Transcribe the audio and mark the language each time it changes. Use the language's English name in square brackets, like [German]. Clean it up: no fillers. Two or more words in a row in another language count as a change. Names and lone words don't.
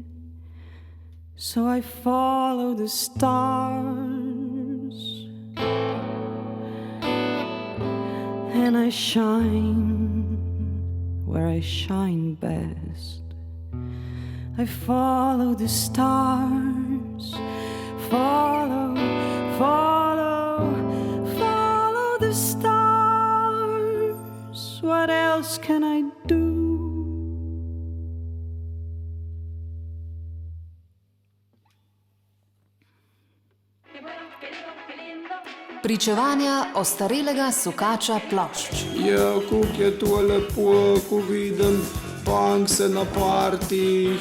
[English] So I follow the stars and I shine where I shine best. I follow the stars, follow the stars. What else can I do? [Slovenian] Pričevanja ostarelega sukača plošč. Ja, kako je to lepo, ko vidim punkse na partijih.